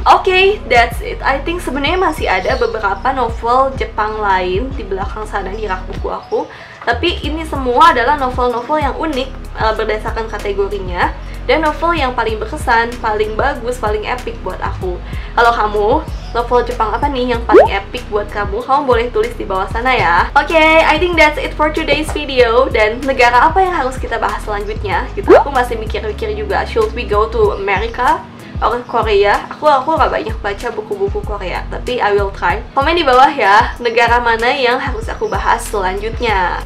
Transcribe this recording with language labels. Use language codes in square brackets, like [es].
[id] Oke, [en] that's it. I think [id] sebenarnya masih ada beberapa novel Jepang lain di belakang sana di rak buku aku, tapi ini semua adalah novel-novel yang unik berdasarkan kategorinya, dan novel yang paling berkesan, paling bagus, paling epic buat aku. Kalau kamu, novel Jepang apa nih yang paling epic buat kamu? Kamu boleh tulis di bawah sana ya. [en] Oke, I think that's it for today's video. [id] Dan negara apa yang harus kita bahas selanjutnya? Gitu, aku masih mikir-mikir juga. [en] Should we go to America or Korea? [id] Aku gak banyak baca buku-buku Korea, tapi [en] I will try. [id] Komen di bawah ya, negara mana yang harus aku bahas selanjutnya.